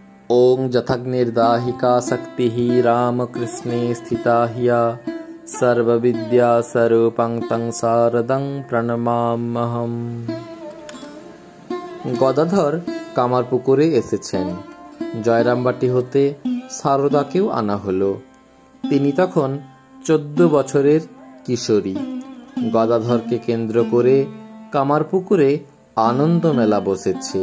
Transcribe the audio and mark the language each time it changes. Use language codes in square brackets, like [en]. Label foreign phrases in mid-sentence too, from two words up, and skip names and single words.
[sa] ओं जथग्निर्दाहिका शक्तिः रामकृष्णे स्थिता हिया सर्वविद्या स्वरूपं तं शारदं प्रणमाम्यहम्। [bn] গদাধর কামারপুকুরে এসেছেন। জয়রামবাটি হতে সারদাকেও আনা হলো। তিনি তখন 14 বছরের কিশোরী। গদাধরকে কেন্দ্র করে কামারপুকুরে আনন্দ মেলা বসেছে।